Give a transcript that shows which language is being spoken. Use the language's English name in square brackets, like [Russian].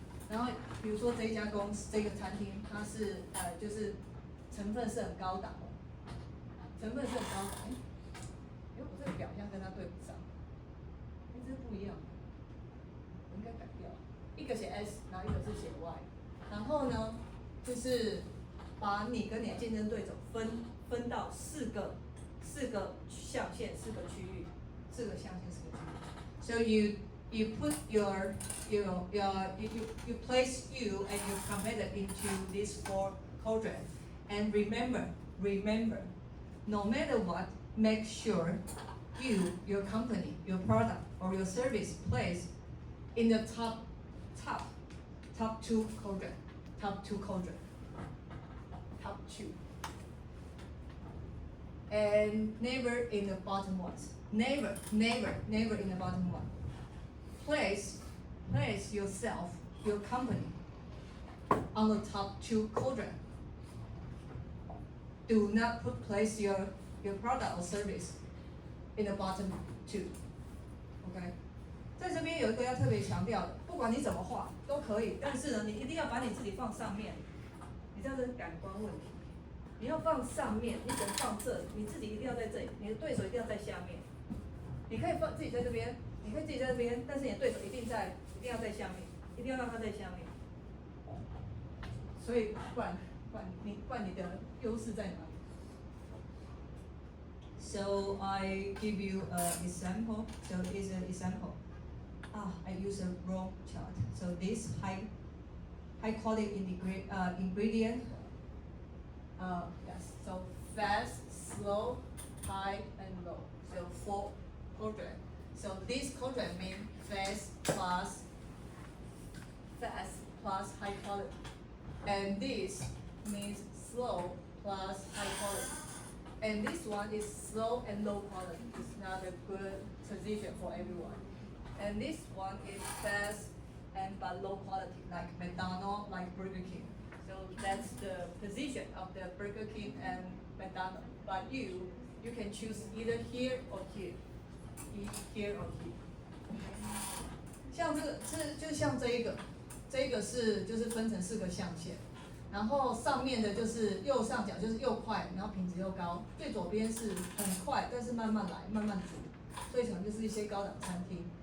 [Chinese] 然后比如说这一家公司，这个餐厅，它是就是成分是很高档的，我这个表象跟它对不上，这是不一样的，我应该改掉。一个写 S， 然后一个是写 Y， 然后呢，就是把你跟你的竞争对手分到四个象限，4个区域，4个象限，4个区域。 [English] So you put you place you and your competitor into these 4 quadrants, and remember, no matter what, make sure your company, your product or your service plays in the top 2 quadrants. top 2 quadrant. Top 2. And never in the bottom ones. Never in the bottom one. Place yourself, your company, on the top 2 quadrant. Do not place your product or service in the bottom 2. [Chinese] OK， 在这边有一个要特别强调的，不管你怎么画都可以，但是呢，你一定要把你自己放上面。你这样子是感官问题，你要放上面，你只能放这里，你自己一定要在这里，你的对手一定要在下面。你可以放自己在这边，你可以自己在这边，但是你的对手一定要在下面，一定要让他在下面。所以不然你的优势在哪里 ？ [English] So I give you an example. So it's an example. I use a wrong chart. So this high quality ingredient. Yes. So fast, slow, high, and low. So 4 quadrant. So this quadrant means fast plus high quality. And this means slow plus high quality. And this one is slow and low quality. It's not a good position for everyone. And this one is fast but low quality, like McDonald's, like Burger King. So that's the position of the Burger King and McDonald's. But you can choose either here or here. Here or here. [Chinese] 像就像这个就是分成4个象限，然后上面的就是右上角就是又快，然后品质又高，最左边是很快，但是慢慢来，慢慢煮，所以可能就是一些高档餐厅。